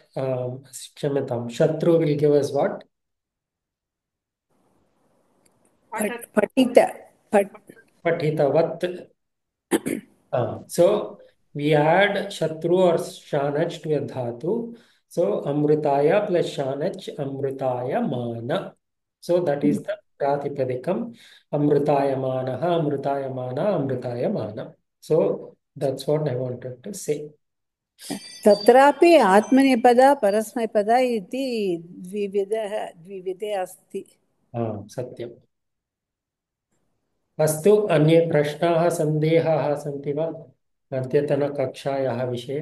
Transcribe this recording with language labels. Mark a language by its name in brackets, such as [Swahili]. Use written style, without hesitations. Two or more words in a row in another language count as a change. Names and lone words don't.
[English] Shatru will give us what? Patita. Patitavat. So we add shatru or shanach to a dhatu. So amrutaya plus shanach amrutaya mana. So that is the pratipadikam. [Sanskrit] अमृतायमानः, अमृतायमान, अमृतायमान. [English] So that's what I wanted to say. [Sanskrit] तत्रापि आत्मनेपदा परस्मैपदा इति द्विविधे अस्ति. सत्यम्. अस्तु, अन्ये प्रश्नाः सन्देहाः सन्ति वा अद्यतनकक्षायाः विषये?